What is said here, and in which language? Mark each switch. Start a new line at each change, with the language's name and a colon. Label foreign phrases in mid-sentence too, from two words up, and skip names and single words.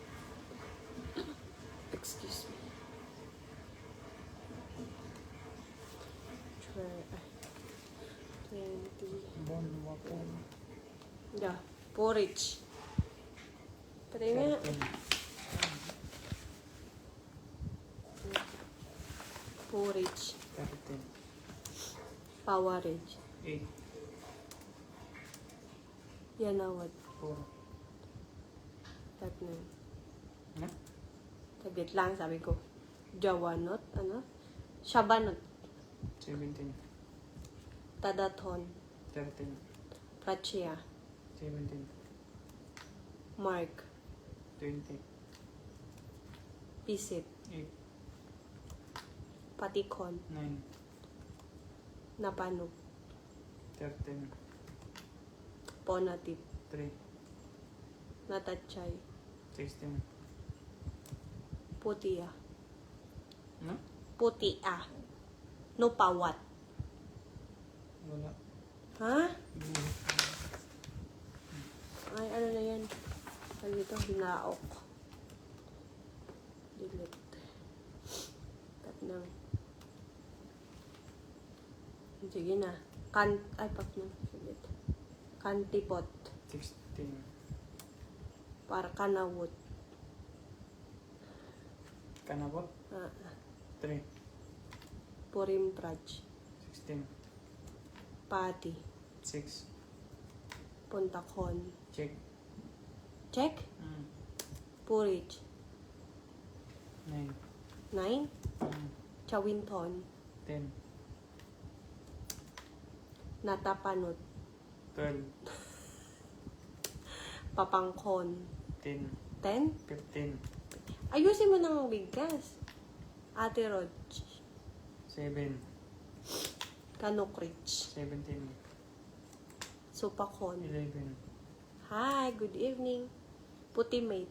English: Excuse me. 20.
Filipino: Bon, wapon. Yeah. Porridge. Pati nga. Porridge. 13. Powerage. 8. Yanawad. 4. Tatlo. Na? Saglit lang, sabi ko. Jawanot. Ano? Shabanot. 17. Tadathon. 13. Prachia. 17. Mark. 20. Pisit. 8, Patikon. 9, Napanog. 13, Ponatip. 3, Natachay. 16. Putia. No? Putia. No pawat. Wala. Ha? Ay, ano na yan? Ano ito? Hinaok. Delete. Tap na. Sige na. Ay, pag na. Sige. Kantipot. 16, Para kanawot. Kanabot. Ah, 3, Purim Praj. 16, Pati. 6, Puntakon. check. Check. Purich. 9, 9. Chawinton. 10, Natapanot. 12, Papangkon. 10, 10. 15, Ayusin mo ng bigkas. Ate Rog. 7, Kanukrich. 17, Supakon. 11,
English: Hi, good evening.
Filipino: Putimate.